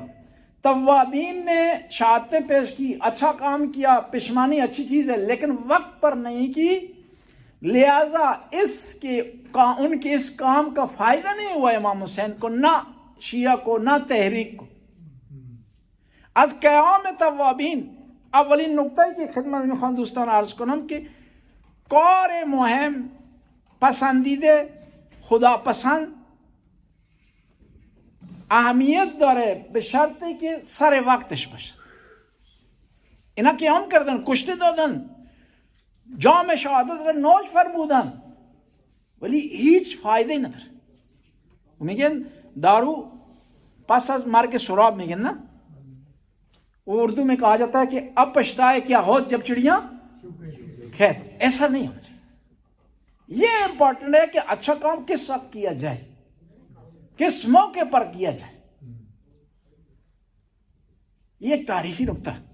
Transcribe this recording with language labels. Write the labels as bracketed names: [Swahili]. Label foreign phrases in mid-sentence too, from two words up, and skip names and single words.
[Urdu] توابین نے شہادتیں پیش کی، اچھا کام کیا، پشیمانی اچھی چیز ہے لیکن وقت پر نہیں کی، لہذا ان کے اس کام کا فائدہ نہیں ہوا امام حسین کو، نہ شیعہ کو، نہ تحریک کو. [Persian] از قیام توابین اولین نقطہ کی خدمت میں خواہاں دوستان عرض کنم کہ کار مهم پسندیده، خدا پسند، اهمیت داره به شرطی که سر وقتش باشه. اینا قیام کردن، کشته دادن، جام شهادت را نوش فرمودن ولی هیچ فایده نداره. میگن دارو پس از مرگ سراب میگن نا، [Urdu] اردو میں کہا جاتا ہے کہ اب پچھتائے کیا ہو جب چڑیاں کھیت. ایسا نہیں ہونا چاہیے. یہ امپورٹنٹ ہے کہ اچھا کام کس وقت کیا جائے، کس موقع پر کیا جائے. یہ ایک تاریخی نقطہ ہے.